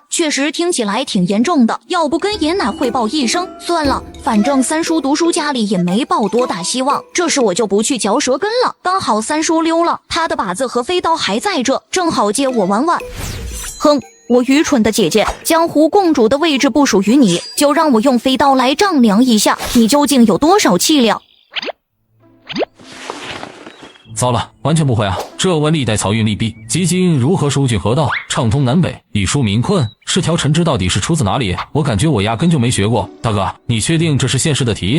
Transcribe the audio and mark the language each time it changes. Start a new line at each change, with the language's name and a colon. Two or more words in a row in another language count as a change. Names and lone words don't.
Chinese: 確實聽起來挺嚴重的，要不跟爺奶匯報一聲？算了，反正三叔讀書家裡也沒抱多大希望，這事我就不去嚼舌根了。剛好三叔溜了，他的靶子和飛刀還在這，正好借我玩玩。哼，我愚蠢的姐姐，江湖共主的位置不屬於你，就讓我用飞刀來丈量一下，你究竟有多少氣量。糟了，完全不會啊。這文歷代漕運利弊，基金如何疏浚河道，暢通南北，以疏民困，是条陳枝到底是出自哪裡？我感覺我壓根就沒學過。大哥，你確定這是現實的題？